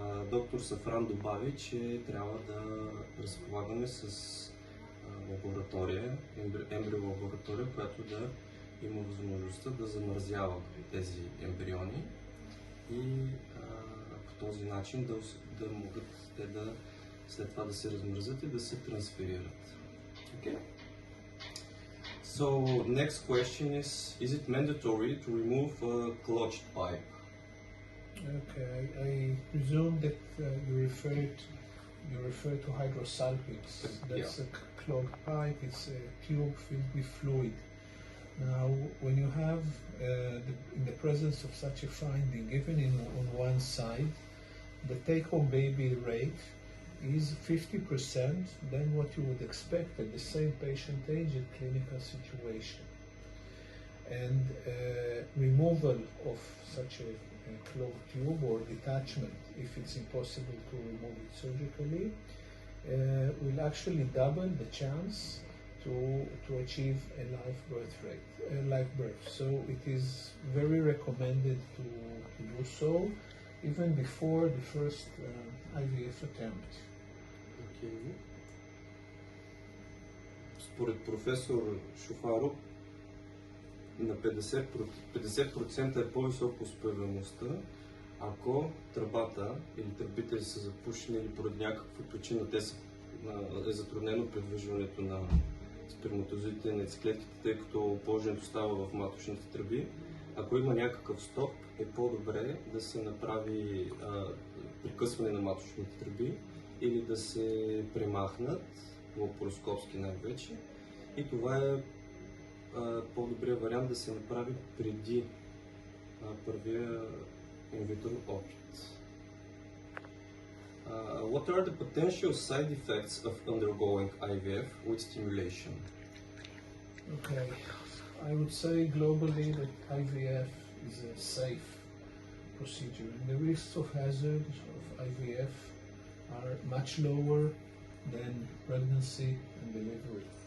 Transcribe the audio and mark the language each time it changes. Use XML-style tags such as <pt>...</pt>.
<bg>Доктор Сафран добави, че трябва да разполагаме с лаборатория, ембриолаборатория, която да има възможността да замразява тези ембриони и по този начин да могат те да след това да се размразят и да се трансферират.</bg> <en>Okay. So next question is it mandatory to remove a clotched pipe? Okay, I presume that you refer to hydrosalpinx. That's a clogged pipe. It's a tube filled with fluid. Now, when you have in the presence of such a finding, even on one side, the take-home baby rate is 50% than what you would expect at the same patient age and clinical situation. And removal of such a clogged tube or detachment, if it's impossible to remove it surgically, will actually double the chance to achieve a live birth. So it is very recommended to do so even before the first IVF attempt. Okay.</en> <bg>Според професор Шуфаро, на 50% е по-висока успеваемостта, ако тръбата или тръбите са запушени или поради някаква причина е затруднено предвижването на сперматозоидите и яйцеклетките, тъй като положението става в маточните тръби. Ако има някакъв стоп, е по-добре да се направи прекъсване на маточните тръби или да се премахнат, лапароскопски най-вече. И това е по-добрият вариант да се направи преди първия инвитро опит.</bg> <en>What are the potential side effects of undergoing IVF with stimulation? Okay, I would say globally that IVF is a safe procedure. And the risks of hazard of IVF are much lower than pregnancy and delivery.</en>